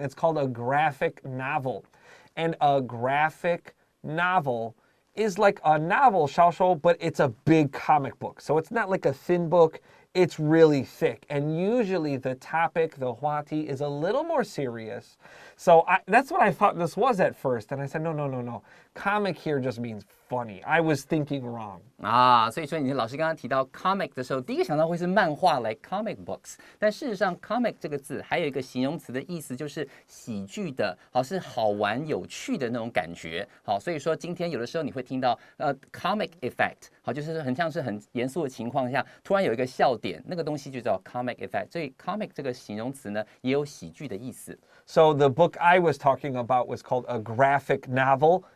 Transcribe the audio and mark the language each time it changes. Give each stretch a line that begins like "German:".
English: It's called a graphic novel. And a graphic novel is like a novel, 小说, but it's a big comic book. So it's not like a thin book. It's really thick. And usually the topic, the 话题, is a little more serious. So that's what I thought this was at first. And I said, no. Comic here just means funny. I was thinking wrong.
Chinese: 所以说你老师刚刚提到 comic 的时候，第一个想到会是漫画
English: like comic books，
Chinese: 但事实上 comic 这个字还有一个形容词的意思，就是喜剧的，好是好玩有趣的那种感觉。好，所以说今天有的时候你会听到comic effect， 好，就是很像是很严肃的情况下，突然有一个笑点，那个东西就叫 comic effect。所以 comic 这个形容词呢，也有喜剧的意思。
English: So the book I was talking about was called a graphic novel.